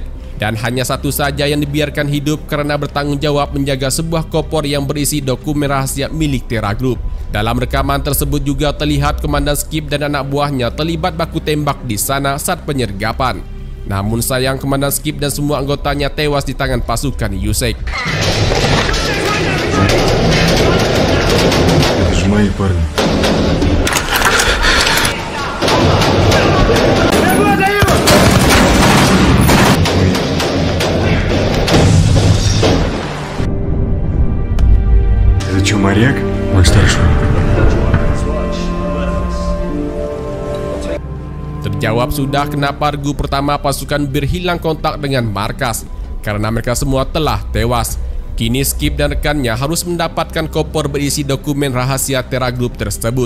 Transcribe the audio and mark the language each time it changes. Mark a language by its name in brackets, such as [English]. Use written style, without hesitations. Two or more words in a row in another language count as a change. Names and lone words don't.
[Indonesian] Dan hanya satu saja yang dibiarkan hidup karena bertanggung jawab menjaga sebuah koper yang berisi dokumen rahasia milik Terra Group. Dalam rekaman tersebut juga terlihat komandan Skip dan anak buahnya terlibat baku tembak di sana saat penyergapan. Namun sayang, komandan Skip dan semua anggotanya tewas di tangan pasukan Yusek. [Russian] Это же мои парни. Это что, моряк? Мой старший. [Indonesian] Terjawab sudah kenapa regu pertama pasukan Bir hilang kontak dengan markas, karena mereka semua telah tewas. Kini Skip dan rekannya harus mendapatkan koper berisi dokumen rahasia Terra Group tersebut.